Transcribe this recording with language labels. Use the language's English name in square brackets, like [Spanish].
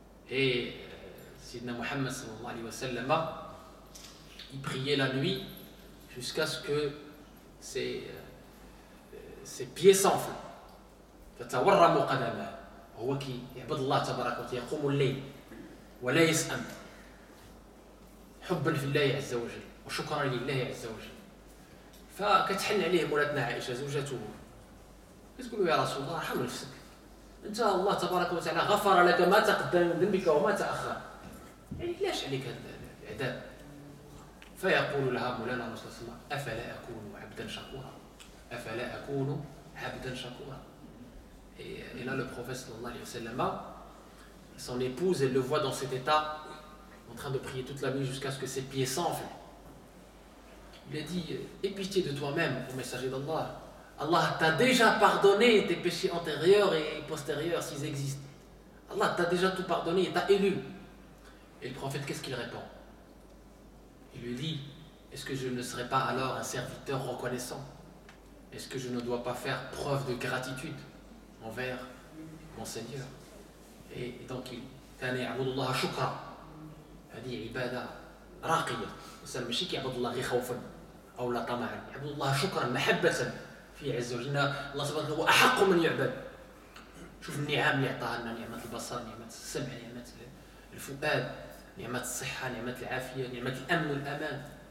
[French] Et Sidna Muhammad sallallahu alayhi wa sallam, il priait la nuit jusqu'à ce que ses pieds s'enflent. [Arabic] فتورم قدمه هو كي يعبد الله تبارك وتعالى يقوم الليل ولا يسأم حبا في الله عز وجل وشكرا لله عز وجل. فكتحن عليه مولاتنا عائشة زوجته تقول له يا رسول الله ارحم نفسك، انت الله تبارك وتعالى غفر لك ما تقدم من ذنبك وما تأخر، يعني ليش عليك هذا العذاب؟ فيقول لها مولانا رسول الله صلى الله عليه وسلم افلا اكون عبدا شكورا، افلا اكون عبدا شكورا. [French] Et là le prophète sallallahu alayhi wa sallam, son épouse, elle le voit dans cet état en train de prier toute la nuit jusqu'à ce que ses pieds s'enflent. Il a dit aie pitié de toi-même, ô messager d'Allah, Allah t'a déjà pardonné tes péchés antérieurs et postérieurs s'ils existent. Allah t'a déjà tout pardonné, il t'a élu. Et le prophète, qu'est-ce qu'il répond? Il lui dit est-ce que je ne serai pas alors un serviteur reconnaissant? Est-ce que je ne dois pas faire preuve de gratitude envers mon Seigneur? Et donc il [Arabic] كان يعبد الله شكرا. هذه عبادة راقية. الإنسان ماشي كيعبد الله غير خوفا أو لا طمعا، يعبد الله شكرا محبة في عز وجل. الله سبحانه هو أحق من يعبد. شوف النعم اللي عطاها لنا، نعمة البصر، نعمة السمع، نعمة الفؤاد، نعمة الصحة، نعمة العافية، نعمة الأمن والأمان.